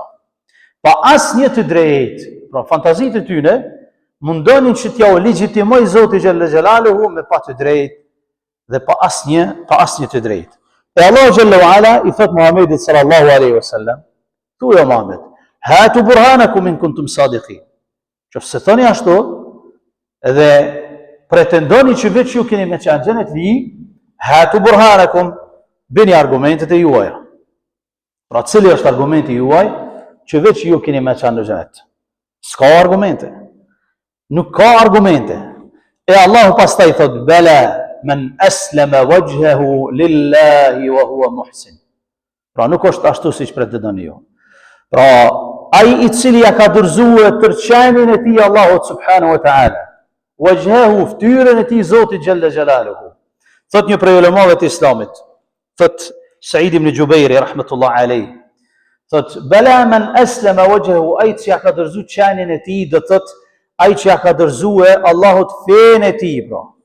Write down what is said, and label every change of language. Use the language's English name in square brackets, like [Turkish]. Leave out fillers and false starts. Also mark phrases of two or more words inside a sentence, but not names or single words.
[Albanian] Pa asnjë të drejtë, pra fantazitë e tyre mundonin që t'ja u legjitimoj Zoti [Arabic] جل جلاله [Albanian] me pa të drejtë dhe pa asnjë të drejtë. E Allahu [Arabic] جل وعلا [Albanian] i thot Muhamedit [Arabic] صلى الله عليه وسلم, [Albanian] thuaj Muhammed, [Arabic] هاتوا برهانكم إن كنتم صادقين. [Albanian] Qofse thoni ashtu dhe pretendoni që vetë ju keni me qenë xhenet li, [Arabic] هاتوا برهانكم, [Albanian] bëni argumentet e juaja. Pra cili është argumenti juaj që vetë ju keni me qenë në xhenet? S'ka argumente. Nuk ka argumente. E Allahu pastaj thot [Arabic] بلى من أسلم وجهه لله وهو محسن. [Albanian] Pra nuk është ashtu siç pretendoni ju. Pra ai i cili ja ka dorëzuar tërçanin e tij Allahut [Arabic] سبحانه وتعالى, [Albanian] wajhahu ftyrën e tij Zotit [Arabic] جل جلاله. [Albanian] Thot një prej ulemave të Islamit, thot Said ibn Jubairi [Arabic] رحمة الله عليه, [Albanian] thot [Arabic] بلى من أسلم وجهه, [Albanian] ai që ja ka dorëzuar çanin e tij, do thot ai që ja ka dorëzuar Allahut fen e tij, pra.